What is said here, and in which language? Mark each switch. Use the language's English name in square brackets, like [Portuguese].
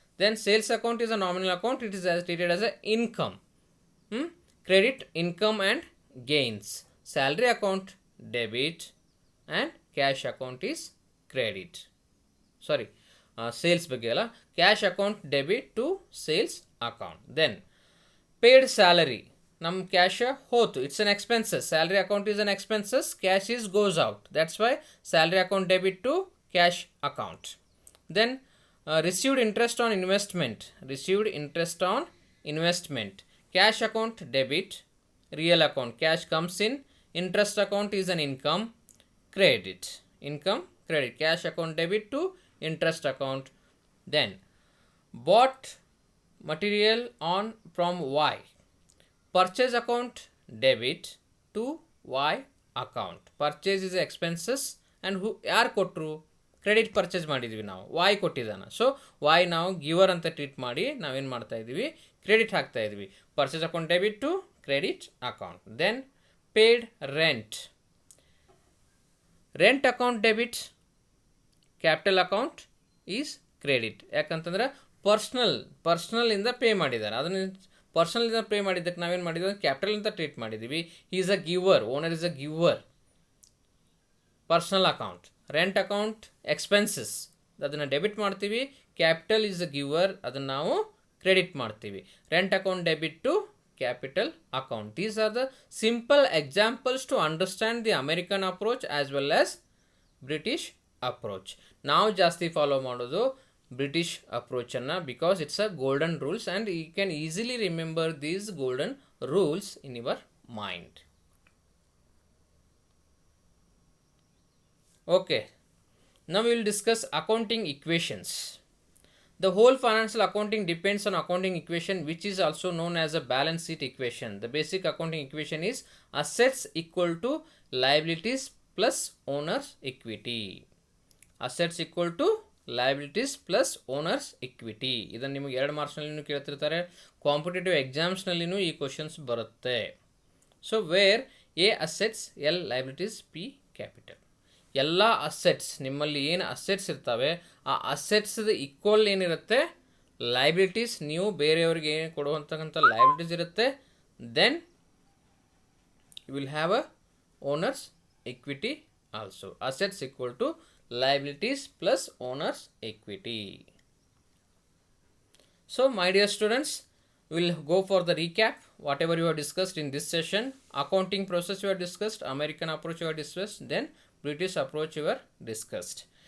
[English] Then sales account is a nominal account, it is treated as a income. Credit income and gains. Salary account debit and cash account is credit. Sorry, sales [Kannada] ಬಗ್ಗೆ ಅಲ್ಲ, [English] cash account debit to sales account. Then paid salary, [Kannada] ನಮ್ಮ cash ಹೋತು, [English] It's an expenses. Salary account is an expenses, cash is goes out, that's why salary account debit to cash account. Then received interest on investment, received interest on investment, cash account debit, real account cash comes in, interest account is an income, credit, income credit, cash account debit to interest account. Then bought material on from Y, purchase account debit to y account. Purchase is expenses and who [Kannada] ಯಾರು ಕೊಟ್ಟರು? Credit purchase ಮಾಡಿದ್ವಿ ನಾವು, Y ಕೊಟ್ಟಿದ್ದಾನೆ, so Y ನಾವು ಗಿವರ್ ಅಂತ treat ಮಾಡಿ ನಾವೇನು ಮಾಡ್ತಾ ಇದ್ದೀವಿ, ಕ್ರೆಡಿಟ್ ಹಾಕ್ತಾ ಇದ್ವಿ. [English] Purchase account debit to credit account. Then paid rent, rent account debit, capital account is credit. [Kannada] ಯಾಕಂತಂದ್ರೆ ಪರ್ಸ್ನಲಿಂದ ಪೇ ಮಾಡಿದ್ದಾರೆ, ಅದನ್ನು ಪರ್ಸನಲಿಂದ ಪೇ ಮಾಡಿದ್ದಕ್ಕೆ ನಾವೇನು ಮಾಡಿದ್ವಿ, ಕ್ಯಾಪಿಟಲ್ ಅಂತ ಟ್ರೀಟ್ ಮಾಡಿದ್ದೀವಿ. [English] He is a giver, owner is a giver, personal account. Rent account expenses, [Kannada] ಅದನ್ನು debit ಮಾಡ್ತೀವಿ. [English] capital is a giver, [Kannada] ಅದನ್ನು ನಾವು ಕ್ರೆಡಿಟ್ ಮಾಡ್ತೀವಿ. [English] Rent account debit to capital account. These are the simple examples to understand the American approach as well as British approach. [Kannada] ನಾವು ಜಾಸ್ತಿ follow ಮಾಡೋದು British ಅಪ್ರೋಚನ್ನು, [English] Because it's a golden rules and you can easily remember these golden rules in your mind. Okay, now we will discuss accounting equations. The whole financial accounting depends on accounting equation, which is also known as a balance sheet equation. The basic accounting equation is assets equal to liabilities plus owner's equity. Assets equal to liabilities plus owner's equity. [Kannada] ಇದನ್ನು ನಿಮಗೆ 2 ಮಾರ್ಕ್ಸ್ನಲ್ಲಿನೂ ಕೇಳ್ತಿರ್ತಾರೆ, competitive ಎಕ್ಸಾಮ್ಸ್ನಲ್ಲಿನೂ ಈ questions ಬರುತ್ತೆ. [English] So where A assets, L liabilities, P capital. [Kannada] ಎಲ್ಲ assets, ನಿಮ್ಮಲ್ಲಿ ಏನು assets ಇರ್ತವೆ ಆ ಅಸೆಟ್ಸ್ದು equal ಏನಿರುತ್ತೆ ಲೈಬಿಲಿಟೀಸ್, ನೀವು ಬೇರೆಯವ್ರಿಗೆ ಏನು ಕೊಡುವಂತಕ್ಕಂಥ ಲೈಬಿಲಿಟೀಸ್ ಇರುತ್ತೆ. [English] Then you will have a owner's equity also. Assets equal to liabilities plus owner's equity. So my dear students, we will go for the recap. Whatever you have discussed in this session, accounting process you have discussed, American approach you have discussed, then British approach you have discussed.